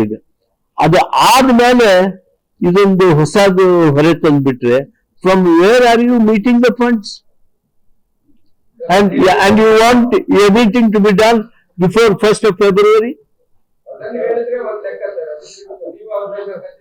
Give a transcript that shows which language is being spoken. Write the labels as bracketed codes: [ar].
[kn] ಈಗ ಅದು ಆದ್ಮೇಲೆ ಇದೊಂದು ಹೊಸದು ಹೊರೆ ತಂದ್ಬಿಟ್ರೆ, [en] From where are you meeting the funds? and you want everything to be done before 1st of February? [kn] ಅದನ್ನ ಹೇಳಿದ್ರೆ ಒಂದ್ ಲೆಕ್ಕ ಸರ್, ನೀವು ಅವ್ರನ್ನ